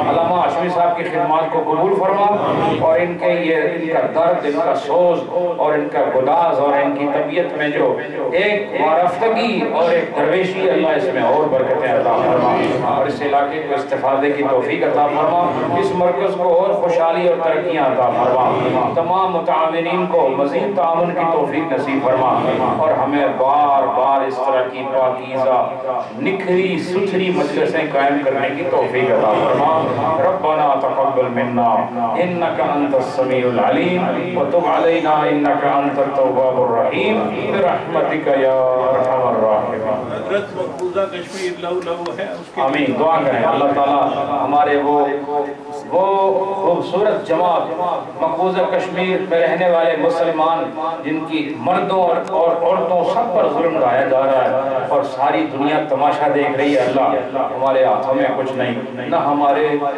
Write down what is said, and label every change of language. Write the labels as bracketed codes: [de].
[ur] علامہ ہاشمی صاحب کی خدمات کو قبول فرما اور ان کا درد، ان کا سوز اور ان کا گداز اور ان کی طبیعت میں جو ایک وارفتگی اور ایک درویشی، اللہ اس میں اور برکتیں عطا فرما اور اس علاقے کو استفادے کی توفیق عطا فرما. اس مرکز کو اور خوشحالی اور ترقیاں عطا فرما. تمام متعاونین کو مزید تعاون کی توفیق نصیب فرما اور ہمیں بار بار اس طرح کی پاکیزہ نکھری ستھری مجلسیں قائم کرنے کی توفیق عطا فرما. [ar] ربنا تقبل منا انك انت السميع العليم وتب علينا انك انت التواب الرحيم برحمتك يا ارحم الراحمين. [ur] حضرت مقبوضہ کشمیر لو ہے، آمین. دعا کریں اللہ تعالیٰ ہمارے وہ وہ خوبصورت جماعت مقبوضہ کشمیر میں رہنے والے مسلمان جن کی مردوں اور عورتوں سب پر ظلم ڈھایا جا رہا ہے اور ساری دنیا تماشا دیکھ رہی ہے اللہ ہمارے ہاتھوں میں کچھ نہیں نہ ہمارے